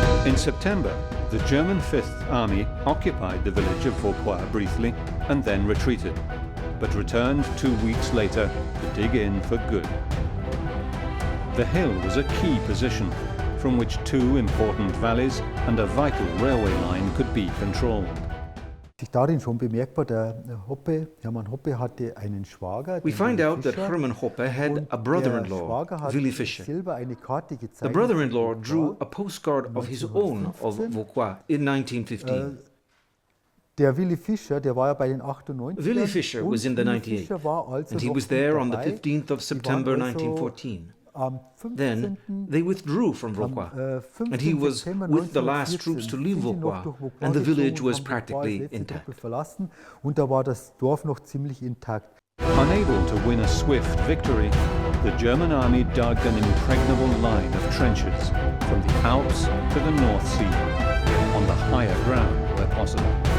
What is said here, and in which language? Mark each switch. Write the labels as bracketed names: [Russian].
[English] In September, the German Fifth Army occupied the village of Vauquois briefly and then retreated, but returned 2 weeks later to dig in for good. The hill was a key position from which 2 important valleys and a vital railway line could be controlled. [German] Darin schon bemerkbar, der Hermann Hoppe hatte einen Schwager. [English] We find out that Herman Hoppe had a brother-in-law, Willy Fischer. The brother-in-law drew a postcard of his own of Vauquois in 1915. [German] Der Willy Fischer, der war ja bei den 98. [English] Willy Fischer was in the 98, and he was there on the 15th of September 1914. Then they withdrew from Vauquois, and he was with the last troops to leave Vauquois, and the village was practically intact. Unable to win a swift victory, the German army dug an impregnable line of trenches from the Alps to the North Sea, on the higher ground where possible.